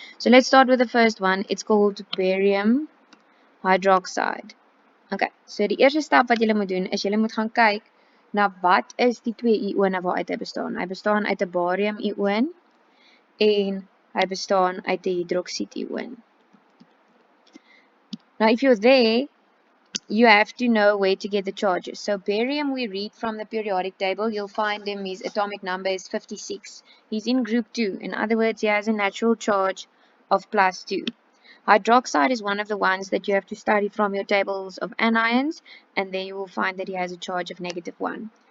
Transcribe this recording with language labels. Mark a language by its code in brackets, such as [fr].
[en] So let's start with the first one. It's called barium hydroxide. [af] Okay, so die eerste stap wat julle moet doen is julle moet gaan kyk na wat is die twee ione waaruit hy bestaan. Hy bestaan uit 'n barium ion en hy bestaan uit 'n hidroksied ion. [en] Now if you're there, you have to know where to get the charges. So barium we read from the periodic table. You'll find him, his atomic number is 56. He's in group 2. In other words, he has a natural charge of +2. Hydroxide is one of the ones that you have to study from your tables of anions, and there you will find that he has a charge of -1.